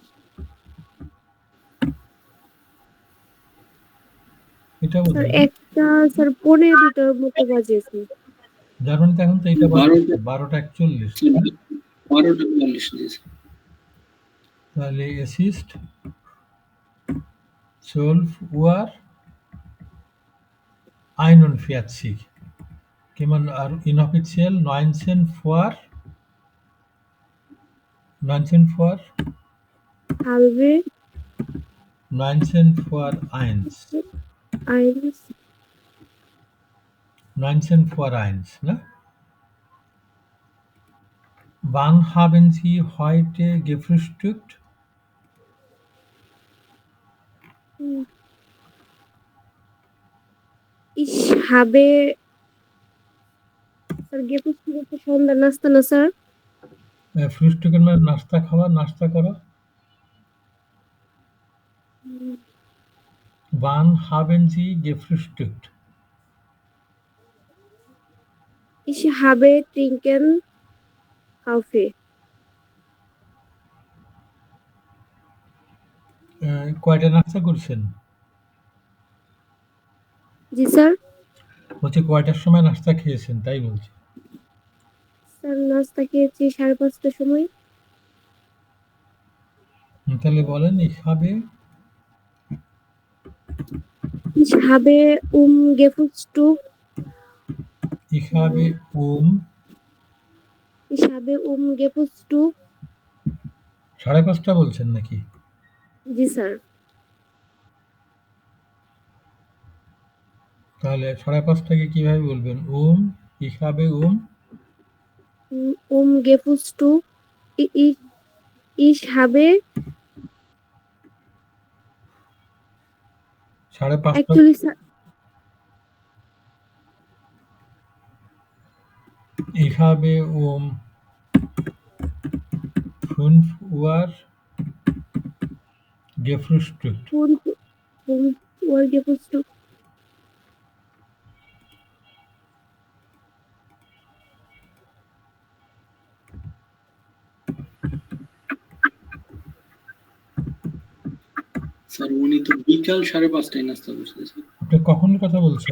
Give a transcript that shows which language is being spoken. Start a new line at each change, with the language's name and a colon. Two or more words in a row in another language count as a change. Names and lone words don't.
Bangla: এটা স্যার বলুন। একটা স্যার 15-2টার মতো বাজে স্যার। জার্মানিতে এখন তো এটা বাজে 12:41। 12:42
German: তাহলে es ist 12:41 কিমান আর inoffiziell 19 vor halbe 19 vor 1 1 19 vor 1, ne? Wann haben Sie heute gefrühstückt? Ich habe স্যার গেপুস্টিক হচ্ছে সন্ধ্যার নাস্তা না স্যার? ফ্রুস্টুকের মানে নাস্তা খাওয়া, নাস্তা করা। Wann haben Sie gefrühstückt? Ich habe trinken Kaffee.
Bangla: কয়টা নাস্তা করছেন? জি স্যার। বলছি কয়টার সময় নাস্তা খেয়েছেন তাই বলছি। স্যার নাস্তা খেয়েছি 5:30টার সময়। তাহলে বলেন
German: ich habe gefrühstückt. ich habe Ich habe gefrühstückt.
Bangla: 5:30 বলছেন নাকি? জি স্যার। তাহলে 5:30টাকে কিভাবে বলবেন?
German: ich habe gefrühstückt. Ich habe 5:30 actually স্যার ich habe 5 Uhr gefrühstückt. 5 Uhr gefrühstückt.
Bangla: স্যার উনি তো বিকাল 5:30টায় নাস্তা করছে স্যার। আপনি কখন কথা বলছেন?